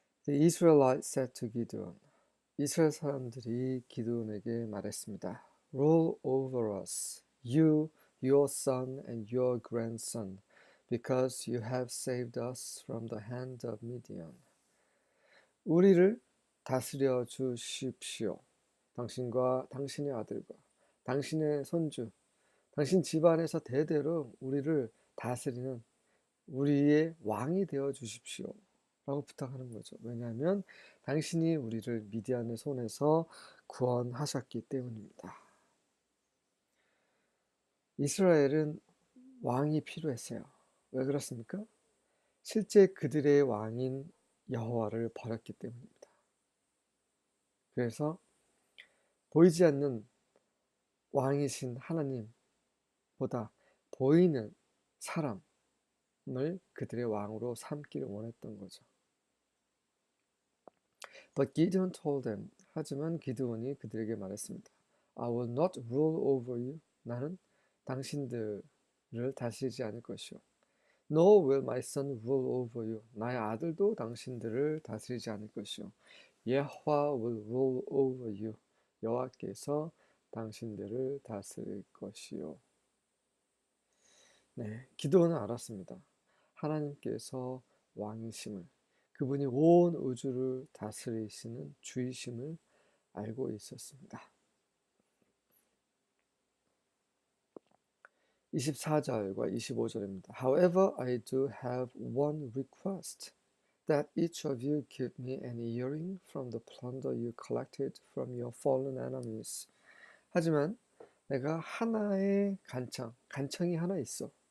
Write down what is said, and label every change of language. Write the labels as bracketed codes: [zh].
[en] The Israelites said to Gideon, [ko] 이스라엘 사람들이 기드온에게 말했습니다. [en] Rule over us, you, your son and your grandson, because you have saved us from the hand of Midian. [ko] 우리를 다스려 주십시오. 당신과 당신의 아들과 당신의 손주, 당신 집안에서 대대로 우리를 다스리는 우리의 왕이 되어 주십시오. 라고 부탁하는 거죠. 왜냐하면 당신이 우리를 미디안의 손에서 구원하셨기 때문입니다. 이스라엘은 왕이 필요했어요. 왜 그렇습니까? 실제 그들의 왕인 여호와를 버렸기 때문입니다. 그래서 보이지 않는 왕이신 하나님보다 보이는 사람을 그들의 왕으로 삼기를 원했던 거죠. [en] But Gideon told them, [ko] 하지만 기드온이 그들에게 말했습니다. [en] I will not rule over you. [ko] 나는 당신들을 다스리지 않을 것이요. [en] Nor will my son rule over you. [ko] 나의 아들도 당신들을 다스리지 않을 것이요. [en] 여호와 will rule over you. [ko] 여호와께서 당신들을 다스릴 것이요. 네, 기드온은 알았습니다. 하나님께서 왕이심을, 그분이 온 우주를 다스리시는 주이심을 알고 있었습니다. 24절과 25절입니다. [en] However, I do have one request, that each of you give me an earring from the plunder you collected from your fallen enemies. [ko] 하지만 내가 하나의 간청이 하나 있어.